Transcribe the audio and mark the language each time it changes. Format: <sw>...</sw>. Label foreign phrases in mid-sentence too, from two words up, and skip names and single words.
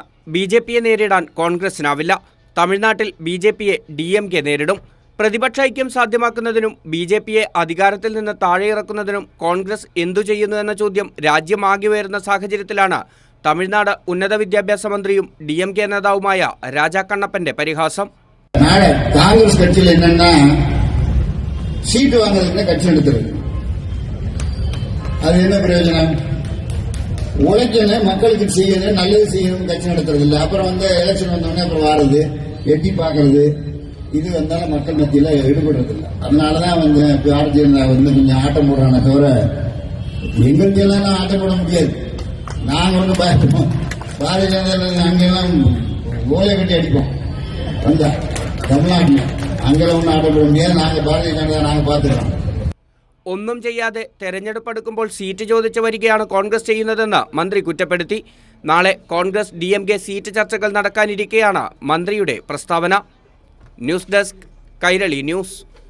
<ml>BJPയെ നേരിടാൻ കോൺഗ്രസിനാവില്ല. തമിഴ്നാട്ടിൽ BJPയെ DMK നേരിടും. പ്രതിപക്ഷ ഐക്യം സാധ്യമാക്കുന്നതിനും BJPയെ അധികാരത്തിൽ നിന്ന് താഴെയിറക്കുന്നതിനും കോൺഗ്രസ് എന്തു ചെയ്യുന്നു എന്ന ചോദ്യം രാജ്യമാകെ ഉയർന്ന സാഹചര്യത്തിലാണ് തമിഴ്നാട് ഉന്നത വിദ്യാഭ്യാസ മന്ത്രിയും DMK നേതാവുമായ രാജ കണ്ണപ്പന്റെ പരിഹാസം.</ml> <ta>காங்கிரஸ் கட்சியில் என்னன்னா சீட்டு வாங்குறதுக்கு கட்சி நடத்துறது. அது என்ன பிரயோஜனம்? உழைக்கணும், மக்களுக்கு செய்யணும், நல்லது செய்யணும் கட்சி நடத்துறது இல்லை. அப்புறம் எலெக்ஷன் வந்தோடனே அப்புறம் வாரது, எட்டி பார்க்கறது, இது வந்தாலும் மக்கள் மத்தியில் ஈடுபடுறது இல்லை. அதனாலதான் பாரதிய ஜனதா கொஞ்சம் ஆட்டம் போடுறாங்க தவிர எங்கெல்லாம் ஆட்டம் போட முடியாது. நாங்க ஒன்றும் பயப்போம். பாரதிய ஜனதா அங்கெல்லாம் ஓலை கட்டி அடிப்போம். வந்தா தமிழ்நாட்டில் அங்கெல்லாம் ஒன்றும் ஆட்டம் போட முடியாது. நாங்க பாரதிய ஜனதா நாங்க பார்த்துக்கிறோம்.</ta> <ml>ഒന്നും ചെയ്യാതെ തെരഞ്ഞെടുപ്പ് അടുക്കുമ്പോൾ സീറ്റ് ചോദിച്ചു വരികയാണ് കോൺഗ്രസ് ചെയ്യുന്നതെന്ന് മന്ത്രി കുറ്റപ്പെടുത്തി. നാളെ കോൺഗ്രസ് DMK സീറ്റ് ചർച്ചകൾ നടക്കാനിരിക്കെയാണ് മന്ത്രിയുടെ പ്രസ്താവന. ന്യൂസ് ഡെസ്ക്, കൈരളി ന്യൂസ്.</ml>